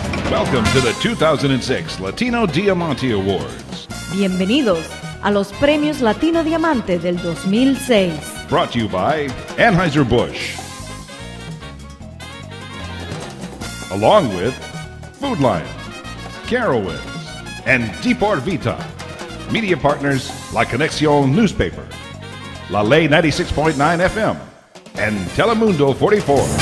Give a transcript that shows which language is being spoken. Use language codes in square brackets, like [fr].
[en] Welcome to the 2006 Latino Diamante Awards. [es] Bienvenidos a los premios Latino Diamante del 2006. [en] Brought to you by Anheuser-Busch. Along with Food Lion, Carowinds, and Depor Vita. Media partners La Conexión Newspaper, La Ley 96.9 FM, and Telemundo 44.